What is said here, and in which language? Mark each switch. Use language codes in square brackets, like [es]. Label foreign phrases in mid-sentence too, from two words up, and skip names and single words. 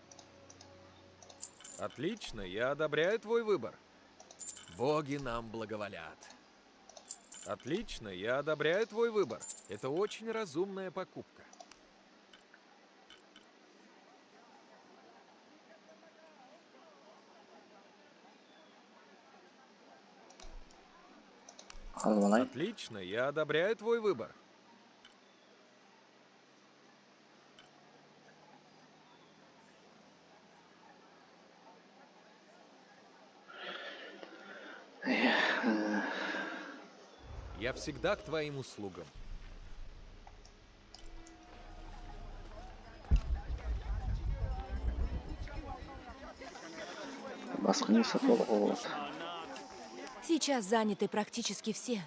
[ru] Отлично, я одобряю твой выбор. Боги нам благоволят. Отлично, я одобряю твой выбор. Это очень разумная покупка. [kk] Алып алайын. [ru] Отлично, я одобряю твой выбор. Я всегда к твоим услугам. [kk] Басқа не сатып алуға болады? [ru] Сейчас заняты практически все.